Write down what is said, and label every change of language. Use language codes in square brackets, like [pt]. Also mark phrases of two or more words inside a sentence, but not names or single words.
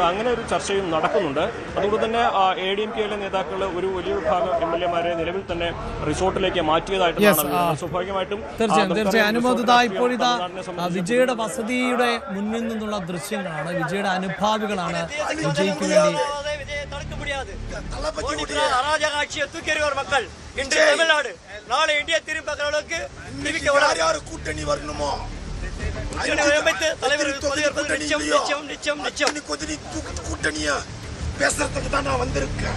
[ml] അങ്ങനെ ഒരു ചർച്ചയും നടക്കുന്നുണ്ട്. അതുകൊണ്ട് തന്നെ ADMKയിലെ നേതാക്കൾ ഒരു വലിയ വിഭാഗം MLA-മാരെ നിലവിൽ തന്നെ റിസോർട്ടിലേക്ക് മാറ്റിയതായിട്ടാണ്. സ്വാഭാവികമായിട്ടും തീർച്ചയായും അനുമോദിത ഇപ്പോഴിതാ വിജയുടെ വസതിയുടെ മുന്നിൽ നിന്നുള്ള ദൃശ്യങ്ങളാണ്. വിജയുടെ അനുഭാവികളാണ് വിജയ്ക്ക് വേണ്ടി [ta] அராஜகாட்சியை தூக்கி எறிவார் மக்கள். இன்று தமிழ்நாடு, நாளை இந்தியா திரும்பி பார்க்கிறவர்களுக்கு கூட்டணி வரணுமோ கூட்டணியா பேசுறதுக்கு தான் நான் வந்திருக்கேன்.